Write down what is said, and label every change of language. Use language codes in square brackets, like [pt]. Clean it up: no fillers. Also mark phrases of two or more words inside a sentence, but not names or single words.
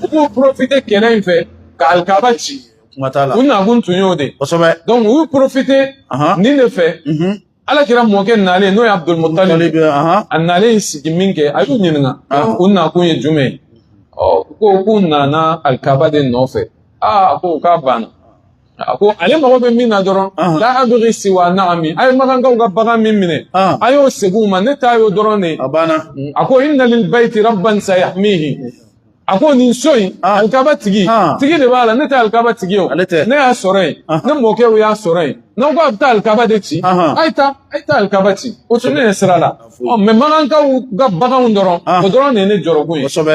[bm] b'u profiter kɛlɛ in fɛ ka alikaba ci u nakun tun y'o de donc u y'u profiter nin de fɛ Ala kira mɔkɛ nalen n'o ye Abdulmutalib a nalen sigi min kɛ a y'u ɲininka u nakun ye jumɛn ye ko k'u nana alikaba de nɔfɛ a ko k'a banna a ko ale mago bɛ min na dɔrɔn la [ar] أبغي سوى [bm] na'ami a ye Makankaw ka bagan min minɛ a y'o segin u ma ne ta y'o dɔrɔn de a ko [ar] إن للبيت ربا سيحميه [bm] a ko nin so in alikaba tigi de b'a la ne tɛ alikaba tigi ye o ne y'a sɔrɔ yen ne mɔkɛw y'a sɔrɔ yen n'aw ko a bɛ taa alikaba de ci a ye taa alikaba ci o tun ne ye sira la mais Makankaw ka baganw dɔrɔn o dɔrɔn de ye ne jɔrɔkun ye